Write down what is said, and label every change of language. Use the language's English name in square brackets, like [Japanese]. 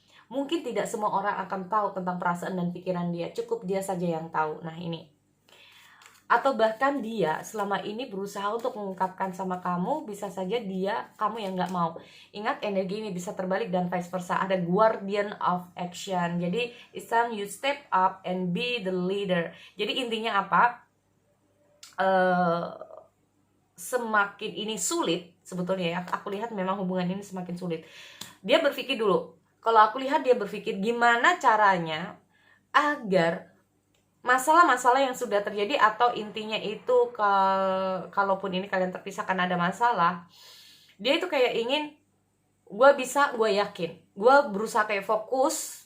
[Indonesian] Mungkin tidak semua orang akan tahu tentang perasaan dan pikiran dia. Cukup dia saja yang tahu. Nah, ini. Atau bahkan dia selama ini berusaha untuk mengungkapkan sama kamu, bisa saja kamu yang nggak mau. Ingat, energi ini bisa terbalik dan vice versa. Ada [English] guardian of action. [Indonesian] Jadi [English] it's time you step up and be the leader. [Indonesian] Jadi intinya apa? Semakin ini sulit sebetulnya ya. Aku lihat memang hubungan ini semakin sulit. Dia berpikir dulu. Kalau aku lihat dia berpikir gimana caranya agar masalah-masalah yang sudah terjadi, atau intinya itu kalaupun ini kalian terpisah karena ada masalah, dia itu kayak ingin, gue bisa, gue yakin, gue berusaha kayak fokus.